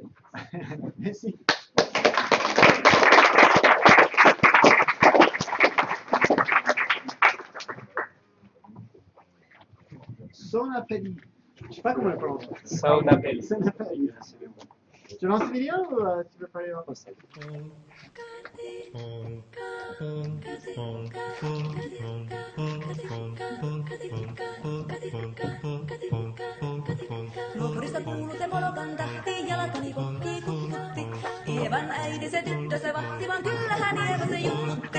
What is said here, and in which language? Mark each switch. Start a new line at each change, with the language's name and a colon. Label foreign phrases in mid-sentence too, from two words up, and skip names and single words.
French: Merci. Sonapelli. Je sais pas comment le prononcer. Sonapelli. Sonapelli. Tu lances la vidéo ou tu veux parler en français?
Finnish: Ruhurista kuuluu se molokan tahti, jalkani kokki kukkutti. Ievan äiti se tyttö se vahti, vaan kyllähän Ieva se junnutti.